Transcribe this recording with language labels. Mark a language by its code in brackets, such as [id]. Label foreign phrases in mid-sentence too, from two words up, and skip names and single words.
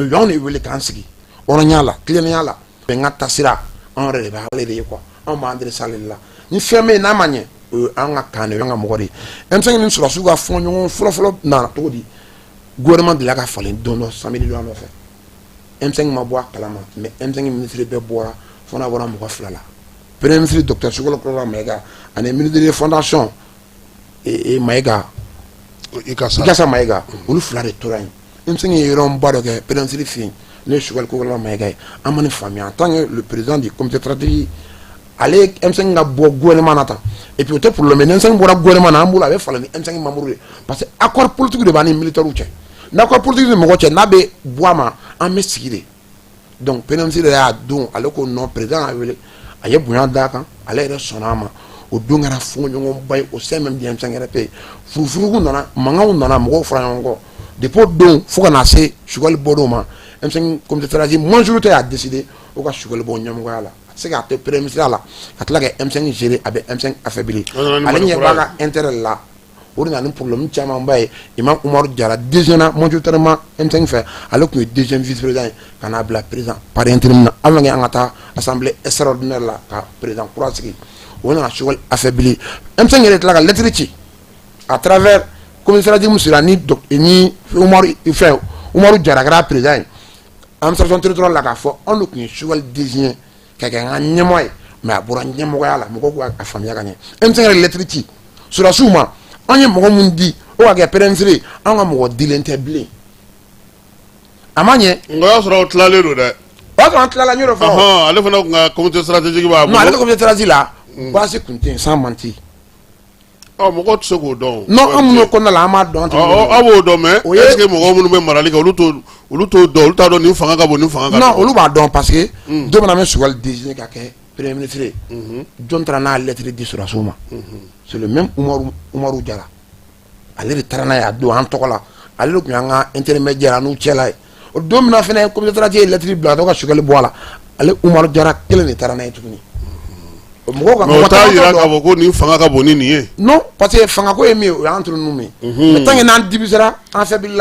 [bm] u y'anw de wele k'an sigi hɔrɔnya la tilennenya la bɛnkan tasira anw yɛrɛ de b'ale de ye quoi anw b'an adressé ale de la ni fɛn bɛ yen n'a ma ɲɛ o ye an ka kan de o y'an ka mɔgɔ de ye M5 ni sɔrɔdasiw ka fɔn ɲɔgɔn fɔlɔ-fɔlɔ nana cogo di gouvernement delila ka falen don dɔ 100 millions nɔfɛ M5 ma bɔ a kalama mais M5 ministre bɛɛ bɔra fo n'a bɔra mɔgɔ fila la [fr] premier ministre [bm] docteur Sogolo Kɔrɔba Mayiga ani [fr] ministre de fondation [bm] Mayiga Ikasa Mayiga olu fila de tora yen M5 ye yɔrɔba dɔ kɛ premier ministre fɛ yen ne ye Sogolo Kɔrɔba Mayiga ye an ma nin faamuya [fr] en tant que le président du comité stratégique [bm] ale M5 ka bɔ gouvernement na tan [fr] et puis [bm] o tɛ problème M5 bɔra gouvernement na an bolo a bɛ falen ni M5 [fr] membre de parce que accord politique [bm] de b'an ni militaires cɛ [fr] n'accord politique [bm] de mɔgɔ cɛ n'a bɛ bɔ a ma an bɛ sigi de donc [fr] premier ministre [bm] yɛrɛ y'a don ale ko non président y'a wele a ye bonya d'a kan ale yɛrɛ sɔnna a ma o don kɛra fɔɲɔgɔnba ye [fr] au sein même du [bm] M5 yɛrɛ fɛ furufurugu nana mankanw nana mɔgɔw fara ɲɔgɔn kɔ depuis o don fo ka na se Sogɛl bɔr'o ma M5 [fr] comité stratégique majorité [bm] y'a décidé o ka Sogɛl bɔ ɲɛmɔgɔya la a tɛ se k'a to [fr] premier ministre [bm] la ka tila ka M5 gérer a bɛ M5 affaiblir ale ɲɛ b'a ka intérêt la o de nana ni problème camanba ye Imam Umaru Jara [fr] deuxième majoritairement [bm] M5 fɛ ale tun ye [fr] deuxième vice président [bm] ye ka n'a bila [fr] président par intérim [bm] na [fr] avant que [bm] an ka taa [fr] assemblée extraordinaire [bm] la ka président kura sigi o nana Sogɛl affaiblir M5 yɛrɛ tila ka lettre ci [fr] à travers comité stratégique [bm] min sira ni Umaru Jara kɛra président ye [fr] administration territoriale [bm] la k'a fɔ anw de tun ye Sogɛl désigné ka kɛ an ka ɲɛmɔgɔ ye mais a bɔra ɲɛmɔgɔya la mɔgɔw k'a faamuya ka ɲɛ M5 yɛrɛ lettre ci sɔrɔdasiw ma an ye mɔgɔ mun di o ka kɛ [fr] premier ministre [bm] an ka mɔgɔ dilen tɛ bilen a ma ɲɛ nka o y'a sɔrɔ o tilalen don dɛ o y'a sɔrɔ an tilala n y'o de fɔ ale fana tun ka [fr] comité stratégique [bm] b'a bolo non ale ka [fr] comité stratégique la base [bm] tun tɛ yen [fr] sans mentir [bm] mɔgɔw tɛ se k'o dɔn non an minnu kɔnɔna la an b'a dɔn aw b'o dɔn [fr] mais est ce que [bm] mɔgɔw minnu bɛ marali kɛ olu t'o dɔn olu t'a dɔn nin fanga ka bon nin fanga ka non olu b'a dɔn [fr] parce que [bm] don min na an bɛ Sogɛl désigné ka kɛ [fr] premier ministre [bm] ye jɔn taara n'a lettre di sɔrɔdasiw ma [fr] c'est le même [bm] Umaru Jara ale de taara n'a ye a don an tɔgɔ la ale de tun y'an ka intermédiaire an n'u cɛla ye o don min na fɛnɛ [fr] comité stratégique [bm] ye lettre bila ka to ka Sogɛl bɔ a la ale Umaru Jara kelen de taara n'a ye tuguni mɔgɔ t'a yira k'a fɔ ko nin fanga ka bon ni nin ye. non [fr] parce que [bm] fanga ko ye min ye o y'an turu ninnu ye. [fr] mais tant que [bm] n'an dibisera an faiblira.